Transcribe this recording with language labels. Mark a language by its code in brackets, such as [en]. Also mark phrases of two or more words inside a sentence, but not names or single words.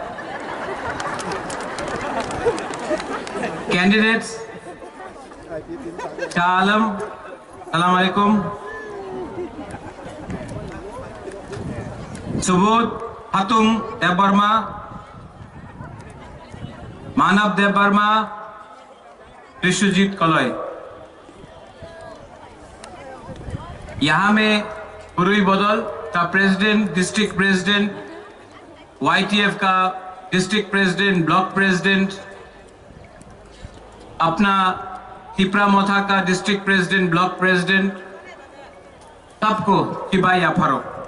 [en] Candidates, Shah Alam, [ar] السلام عليكم. [en] Subodh Hatung Dev Burma, Manav Dev Burma, Vishwajit Kaloy. [hi] यहाँ में पूर्वी बदल का प्रेसिडेंट, [en] district president, [hi] YTF का [en] district president, block president, [hi] अपना तिपरा मोथा का [en] district president, block president, [hi] सबको चिबाई या फारूक।